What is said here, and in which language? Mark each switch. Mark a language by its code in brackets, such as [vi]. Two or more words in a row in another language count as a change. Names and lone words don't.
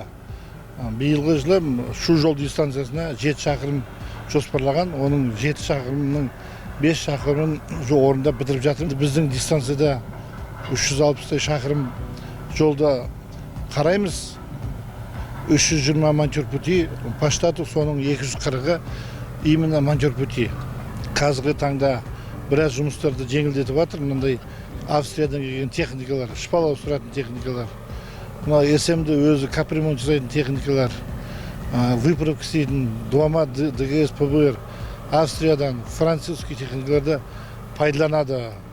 [kk] Биылғы жылы шу жол дистанциясына 7 шақырым жоспарлаған, оның 7 шақырымның 5 шақырымын орында бітіріп жатырмыз. Біздің дистанцияда 360 шақырым жолда қараймыз. [ru] 320 монтер пути по штату, [kk] соның 240-ы [ru] именно монтер пути. [kk] Қазіргі таңда біраз жұмыстарды жеңілдетіп жатыр. Мынандай Австриядан келген техникалар, шпал ауыстыратын техникалар, мына СМ-ді өзі капремонт жасайтын техникалар, выправка істейтін Дуама, ДГС, ПБР, Австриядан французский техникаларды пайдаланады.